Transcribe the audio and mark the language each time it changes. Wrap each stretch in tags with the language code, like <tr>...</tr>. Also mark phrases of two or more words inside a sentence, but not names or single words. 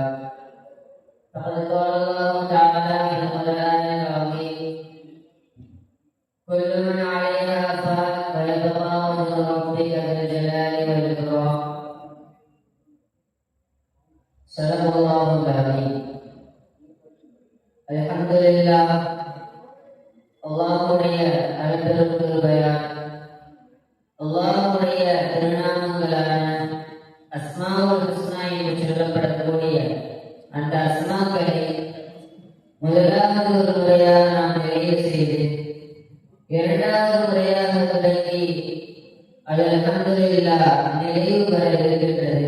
<ar>فقد قال الله تعالى في القرآن العظيم: كل من عليها فان ويبقى وجه ربك ذو الجلال والإكرام. صدق الله العظيم.</ar> <ta>அல்ஹம்துலில்லாஹ். அல்லாஹ்வுடைய அருள் கிருபையால் அல்லாஹ்வுடைய திருநாமங்களான</ta> <ar>الأسماء الحسنى</ar> <ta>என்று சொல்லப்படக்கூடிய அந்த அஸ்மாக்களை முதலாவது ஒரு முறையாக நாம் நிறைவு செய்து இரண்டாவது முறையாக தொடங்கி அது அல்ஹம்துலில்லாஹ் நிறைவு பெற இருக்கின்றது.</ta>